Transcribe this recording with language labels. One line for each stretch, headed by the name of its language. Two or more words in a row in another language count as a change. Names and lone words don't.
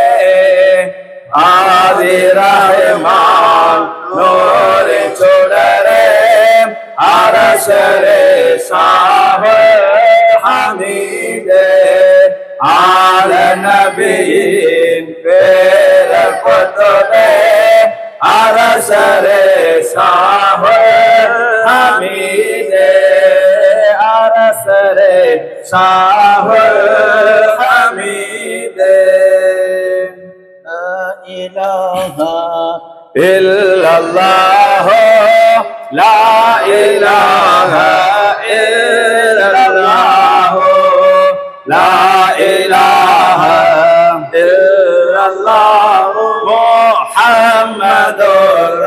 Tamil: ஆதி ரஹ்மான் நூரின் சுடரே அரசரே ஷாஹுல் ஹமீதே ஆல நபியின் பேரர் குதுபே அரசரே ஷாஹுல் ஹமீதே அரசரே ஷாஹுல் ஹமீதே
Arabic: لا إله إلا الله، لا إله إلا الله، لا إله إلا الله، محمد